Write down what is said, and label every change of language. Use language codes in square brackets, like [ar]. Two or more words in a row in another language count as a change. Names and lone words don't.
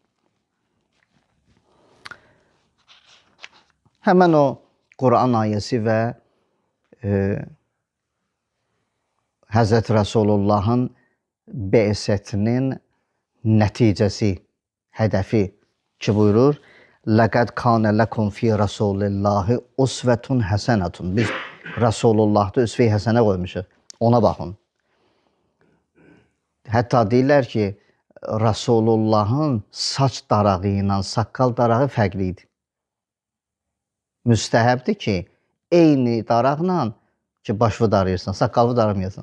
[az] Həmən o Quran ayəsi və Həzrət Rəsulullahın bə'sətinin nəticəsi, hədəfi ki, buyurur, [ar] لَقَدْ كَانَ لَكُمْ فِي رَسُولِ اللّٰهِ اُسْوَةٌ حَسَنَةٌ. [az] Biz Rəsulullah'da üsve-i həsənə qoymuşuq. Ona baxın. Hətta deyirlər ki, Rəsulullahın saç darağı ilə saqqal darağı fərqli idi. Müstəhəbdir ki, eyni daraqla ki, başını darayırsan, saqqalı daramayasan.